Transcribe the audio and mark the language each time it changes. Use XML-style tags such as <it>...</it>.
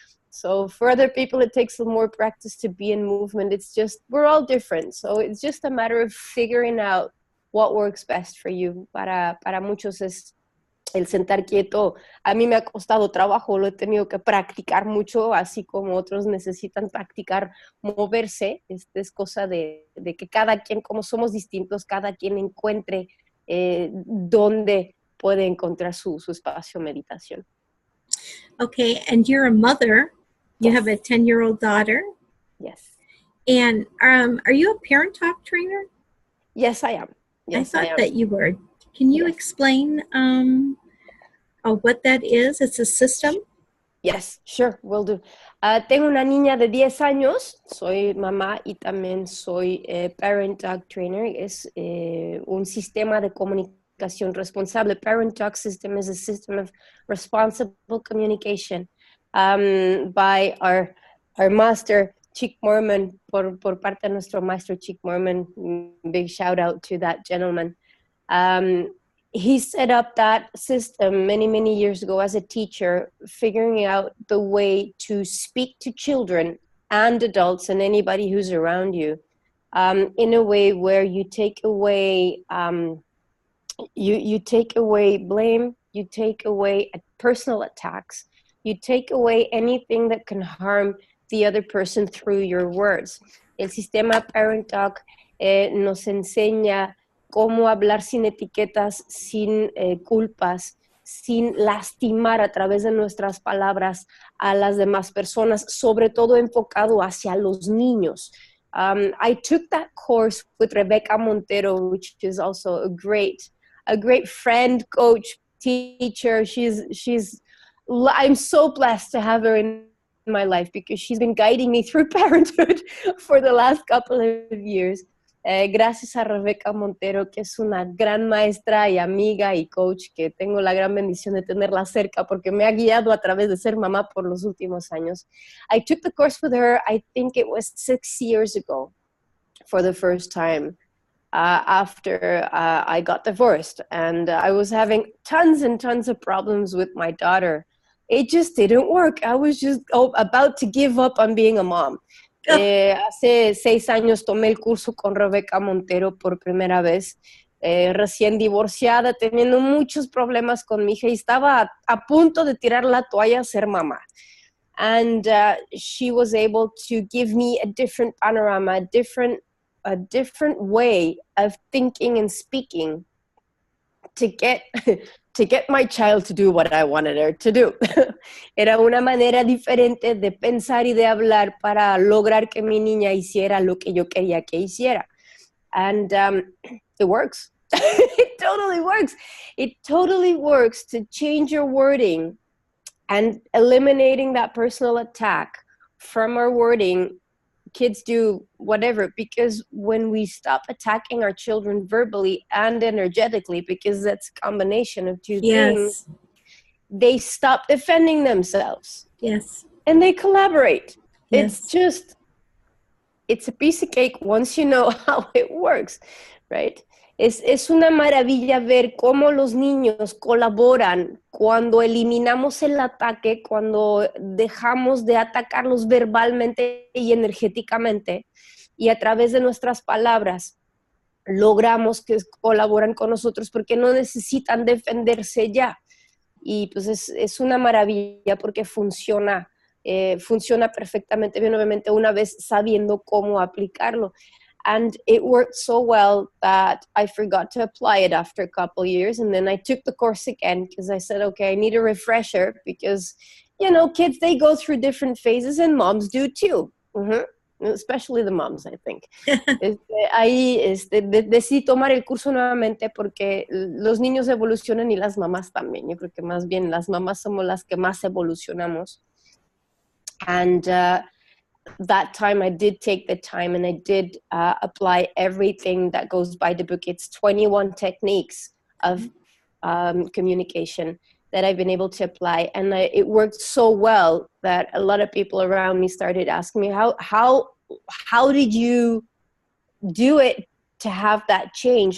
<en>So for other people, it takes more practice to be in movement. It's just, we're all different. So it's just a matter of figuring out what works best for you.</en> <es>Para muchos es el sentar quieto. A mí me ha costado trabajo, lo he tenido que practicar mucho, así como otros necesitan practicar moverse. Es cosa de que cada quien, como somos distintos, cada quien encuentre dónde puede encontrar su espacio de meditación.</es> <en>Okay, and you're a mother. You have a 10-year-old daughter. Yes. And are you a Parent Talk trainer? Yes, I am. Yes, I thought that you were. Can you explain what that is? It's a system? Yes, sure, will do.</en> <es>Tengo una niña de 10 años, soy mamá y también soy Parent Talk trainer. Es un sistema de comunicación responsable.</es> <en>Parent Talk system is a system of responsible communication by our master, Chick Mormon,</en> <es>por parte de nuestro maestro Chick Mormon.</es> <en>Big shout out to that gentleman. He set up that system many, many years ago as a teacher, figuring out the way to speak to children and adults and anybody who's around you in a way where you take away you take away blame, you take away personal attacks, you take away anything that can harm the other person through your words.</en> <es>El sistema Parent Talk nos enseña cómo hablar sin etiquetas, sin culpas, sin lastimar a través de nuestras palabras a las demás personas, sobre todo enfocado hacia los niños.</es> <en>I took that course with Rebecca Montero, which is also a great friend, coach, teacher. I'm so blessed to have her in my life because she's been guiding me through parenthood for the last couple of years.</en> <es>Gracias a Rebecca Montero, que es una gran maestra y amiga y coach, que tengo la gran bendición de tenerla cerca porque me ha guiado a través de ser mamá por los últimos años.</es> <en>I took the course with her, I think it was 6 years ago, for the first time, after I got divorced, and I was having tons and tons of problems with my daughter. It just didn't work. I was just about to give up on being a mom.</en> <es>Hace 6 años tomé el curso con Rebecca Montero por primera vez, recién divorciada, teniendo muchos problemas con mi hija y estaba a punto de tirar la toalla a ser mamá.</es> <en>And she was able to give me a different panorama, a different way of thinking and speaking to get my child to do what I wanted her to do.</en> <es>Era una manera diferente de pensar y de hablar para lograr que mi niña hiciera lo que yo quería que hiciera.</es> <en>And it works. It totally works. It totally works to change your wording and eliminating that personal attack from our wording. Kids do whatever, because when we stop attacking our children verbally and energetically, because that's a combination of two things, they stop defending themselves. Yes. And they collaborate. Yes. It's a piece of cake once you know how it works, right?</en> <es>Es una maravilla ver cómo los niños colaboran cuando eliminamos el ataque, cuando dejamos de atacarlos verbalmente y energéticamente, y a través de nuestras palabras logramos que colaboran con nosotros porque no necesitan defenderse ya. y pues es una maravilla porque funciona perfectamente bien, obviamente una vez sabiendo cómo aplicarlo.</es> <en>And it worked so well that I forgot to apply it after a couple years. And then I took the course again because I said, okay, I need a refresher because, you know, kids, they go through different phases and moms do too. Especially the moms, I think.</en> <es>Decidí tomar el curso nuevamente porque los niños evolucionan y las mamás también. Yo creo que más bien las mamás somos las que más evolucionamos.</es> <en>And that time I did take the time and I did apply everything that goes by the book. It's 21 techniques of communication that I've been able to apply. And it worked so well that a lot of people around me started asking me, how did you do it to have that change?</en>